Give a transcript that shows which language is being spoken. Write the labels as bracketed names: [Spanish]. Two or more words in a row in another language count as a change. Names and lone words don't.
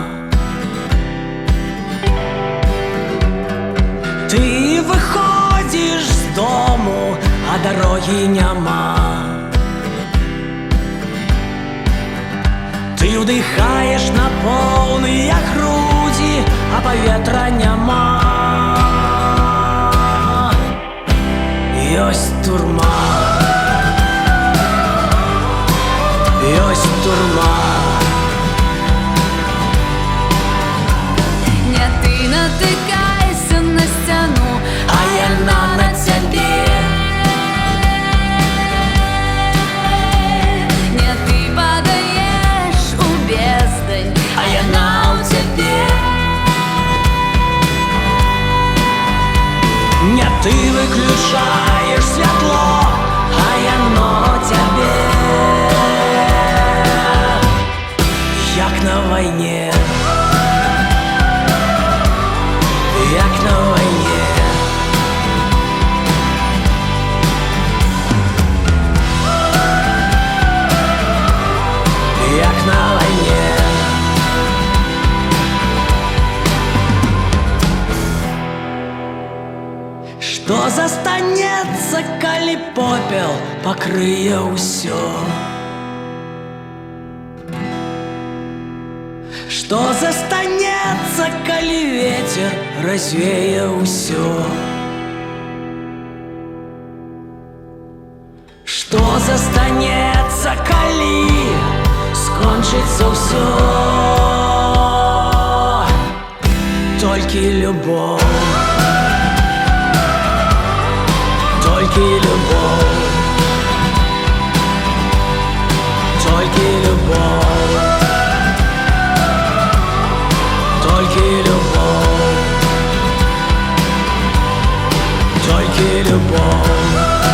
[Ukrainian] Ти виходиш з дому, а дороги нема. Ти вдихаєш на повні груді, а повітря нема. Ось турма, ось турма. [Russian] Не ты натыкайся на стену, А я на тебе. не ты падаешь у бездань, А я на тебе. Не ты выключаешь світло, а я на тебе. [Ukrainian] Як на війні, як на війні. Як на війні. [Belarusian] Што застанецца, калі попел пакрые ўсё? Што застанецца, калі ветер развее ўсё? Што застанецца, калі скончыцца ўсё? Толькі любоў. [Russian] Только любовь, только любовь, только любовь, только любовь.